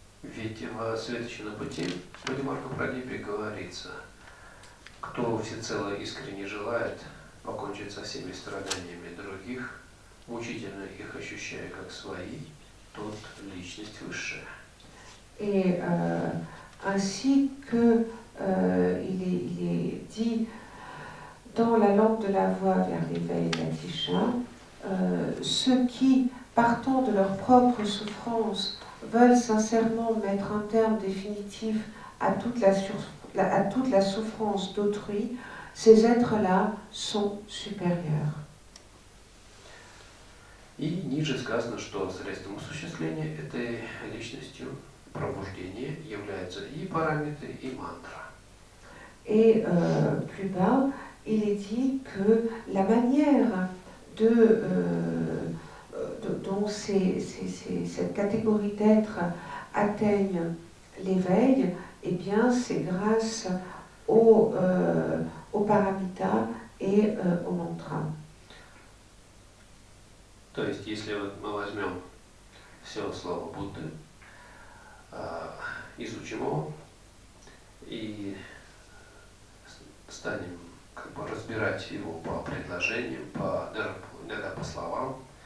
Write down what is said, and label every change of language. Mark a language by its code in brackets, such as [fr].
[ru] Ведь в Светочном пути в Бодхимарга Прадипе говорится: кто всецело искренне желает покончить со всеми страданиями других, мучительно их ощущая как свои, тот личность высшая. [fr] Et ainsi que il est dit dans la lampe de la voie vers l'éveil d'Atisha, ceux qui, partant de leur propre souffrance, veulent sincèrement mettre un terme définitif à toute la souffrance d'autrui, ces êtres-là sont supérieurs. [ru] И ниже сказано, что средством осуществления этой личностью пробуждения являются и параметры, и мантра. [fr] Et plus bas, il est dit que la manière dont cette catégorie d'êtres atteignent l'éveil, eh bien, c'est grâce au paramita et au mantra. [ru] То есть, если вот мы возьмем все слово Будды, изучим его и станем как бы разбирать его по предложениям, иногда по словам,